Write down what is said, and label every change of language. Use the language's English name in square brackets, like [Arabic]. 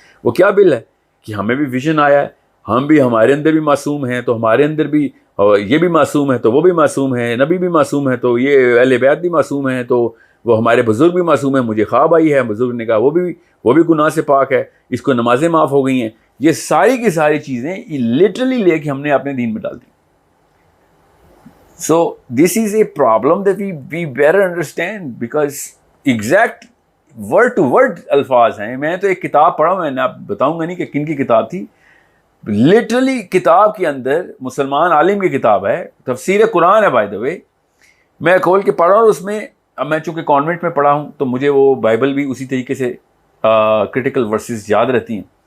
[Urdu] وہ کیا بل ہے کہ ہمیں بھی ویژن آیا ہے, ہم بھی, ہمارے اندر بھی معصوم ہیں تو ہمارے اندر بھی یہ بھی معصوم ہے تو وہ بھی معصوم ہے, نبی بھی معصوم ہے تو یہ اہل بیت بھی معصوم ہیں, تو وہ ہمارے بزرگ بھی معصوم ہیں. مجھے خواب آئی ہے, بزرگ نے کہا وہ بھی گناہ سے پاک ہے, اس کو نمازیں معاف ہو گئی ہیں. یہ ساری کی ساری چیزیں لٹرلی لے کے ہم نے اپنے دین میں ڈال دی. [English] So this is a problem that we better understand because exact word to word [Urdu] الفاظ ہیں. میں تو ایک کتاب پڑھا ہوں, میں آپ بتاؤں گا نہیں کہ کن کی کتاب تھی. لٹرلی کتاب کے اندر مسلمان عالم کی کتاب ہے, تفسیر قرآن ہے بائی دا وے. میں کھول کے پڑھا اور اس میں, اب میں چونکہ کانوینٹ میں پڑھا ہوں تو مجھے وہ بائبل بھی اسی طریقے سے کرٹیکل ورسز یاد رہتی ہیں.